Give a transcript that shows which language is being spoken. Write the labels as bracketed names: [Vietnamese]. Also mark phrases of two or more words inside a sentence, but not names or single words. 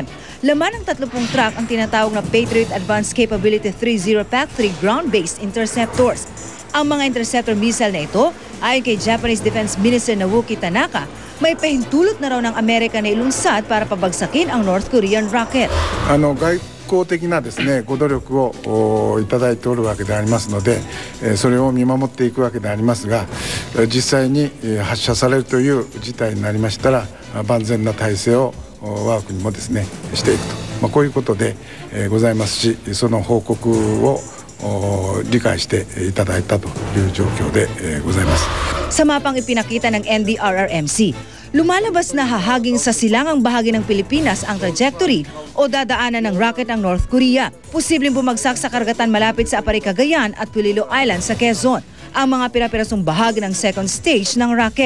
[Filipino] Laman ng 30 truck ang tinatawag na [English] Patriot Advanced Capability 30 PAC-3 ground-based interceptors. [Filipino] Ang mga interceptor missile na ito, ayon kay [English] Japanese Defense Minister [Filipino] Naoki Tanaka, may pahintulot na raw ng Amerika na ilunsad para pabagsakin ang [English] North Korean rocket. [Japanese] 外交的なですね、ご努力をいただいておるわけでありますので、それを見守っていくわけでありますが、実際に発射されるという事態になりましたら、万全な体制を我が国もですねしていくと、こういうことでございますし、その報告を理解していただいたという状況でございます。 [Filipino] Sa mapang ipinakita ng NDRRMC, Lumalabas na hahaging sa silangang bahagi ng Pilipinas ang trajectory o dadaanan ng rocket ng North Korea. Posibleng bumagsak sa karagatan malapit sa Apari, Cagayan at Pulilo Island sa Quezon ang mga pira-pirasong bahagi ng second stage ng rocket.